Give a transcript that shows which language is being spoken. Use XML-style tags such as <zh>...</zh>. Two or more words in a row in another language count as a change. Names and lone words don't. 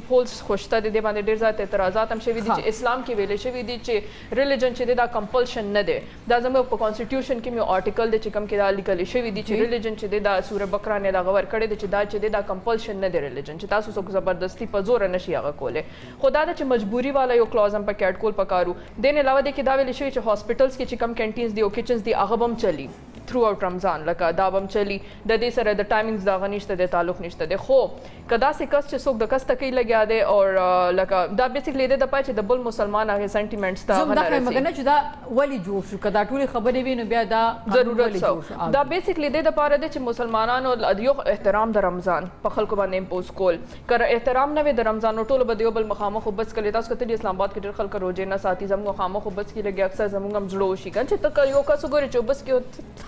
<ps>لوپ هولز خو شته دی دې باندې ډېر زیات اعتراضات هم شوي دي چې اسلام کې ویلې شوي دي چې ریلیجن چې دی دا کمپلشن نه دی دا زموږ په کانسټیټیوشن کې یو آرټیکل دی چې کوم کې دا لیکل شوي دي چې ریلیجن چې دی دا سوره بقره نه دغه ورکړی دی چې دا چې دی دا کمپلشن نه دی ریلیجن چې تاسو څوک زبردستی په زور نشي هغه کولی خو دا چې مجبوري والا یو کلاز هم پکې اډ کول پکارو دې نه علاوه دې کې دا ویلې شوي چې هاسپټلز کې چې کم کینټینز دي او کچنز دي هغه به هم چلي تھرو آؤٹ رمضان لکه دا به هم چلي د دې سره د ټایمنګز دغه نشته دی تعلق نشته دی خو که داسې کس چې څوک د کس تکۍ لګیا دی او لکه دا بیسیکلی دی دپاره چې د بل مسلمان هغې سنټیمنټس ته هغه نه رسي نه چې دا ولې جوړ شو که دا ټولې خبرې وي نو بیا دا ضرورت څه دا بیسیکلی دی دپاره دی چې مسلمانانو یو احترام د رمضان په خلکو باندې امپوز کول که احترام نه وي د رمضان نو ټولو به د یو بل مخامخ وبس کړي تاسو کتلي اسلام آباد کې ډېر خلک روجې نه ساتي زموږ مخامخ وبس کې لګي اکثر زموږ هم زړه وشي که چې ته یو کس وګورې چې وبس کې</ps>